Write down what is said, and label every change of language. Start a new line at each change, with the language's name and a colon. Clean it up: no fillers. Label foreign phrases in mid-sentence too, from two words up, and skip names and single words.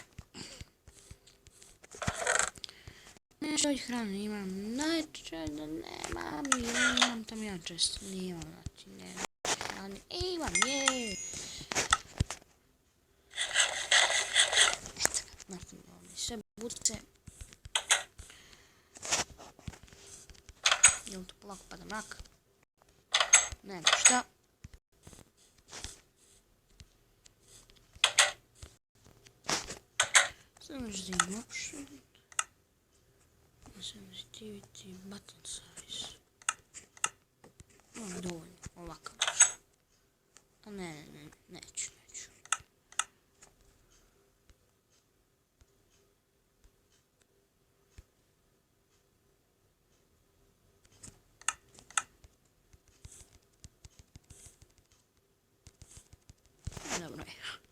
Croatian: Nešto od hrane imam, najčešće nemam, imam tam jedan često, nimam, znači nemam hrane, imam, je. Eto ga, napravimo ovdje sve buce. Idemo tu polako pada mrak. Nema šta.
English: Sensitivity option. Sensitivity button size.
Croatian: Ovo je dovoljno, ovakav. A neću. Dobro je.